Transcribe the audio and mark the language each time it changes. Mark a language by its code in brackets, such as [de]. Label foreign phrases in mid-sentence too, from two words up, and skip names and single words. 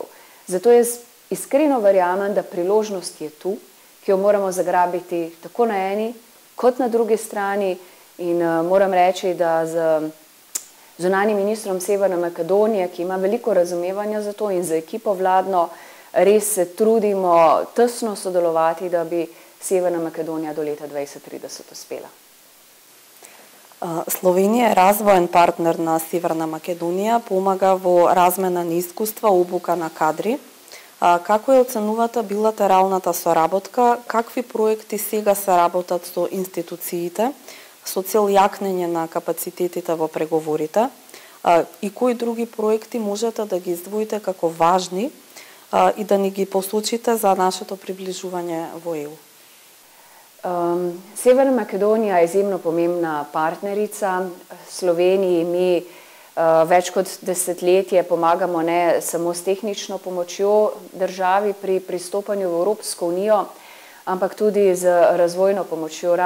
[sl] Zato jaz iskreno verjamem, da priložnost je tu, ki jo moramo zagrabiti tako na eni kot na drugi strani in moram reči, da z zunanjim ministrom Severne Makedonije, ki ima veliko razumevanja za to in za ekipo vladno, res se trudimo tesno sodelovati, da bi Severna Makedonija do leta 2030 uspela. [mk] Словенија е развоен партнер на Северна Македонија, помага во размена на искуства, обука на кадри. Како ја оценувате билатералната соработка, какви проекти сега се работат со институциите, со цел јакнење на капацитетите во преговорите и кои други проекти можете да ги издвоите како важни и да ни ги посочите за нашето приближување во ЕУ? [sl] Severna Makedonija je izjemno pomembna partnerica. Sloveniji mi več kot desetletje pomagamo ne samo s tehnično pomočjo državi pri pristopanju v Evropsko unijo, ampak tudi z razvojno pomočjo.